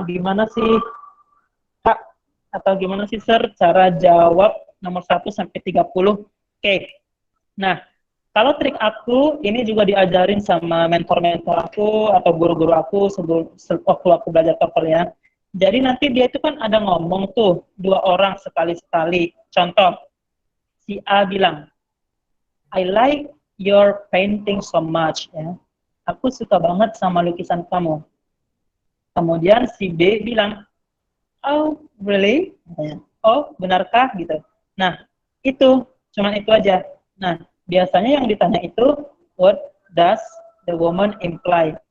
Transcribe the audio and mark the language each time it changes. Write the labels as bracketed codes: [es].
[id] Gimana sih Kak atau gimana sih Sir cara jawab nomor 1 sampai 30? Oke. Nah, kalau trik aku ini juga diajarin sama mentor-mentor aku atau guru-guru aku waktu aku belajar TOEFL ya. Jadi nanti dia itu kan ada ngomong tuh 2 orang sekali-sekali. Contoh, si A bilang, [en] I like your painting so much [id] ya. Aku suka banget sama lukisan kamu. Kemudian si B bilang, [en] oh really? [id] Oh benarkah gitu. Nah itu cuman itu aja. Nah biasanya yang ditanya itu [en] what does the woman imply?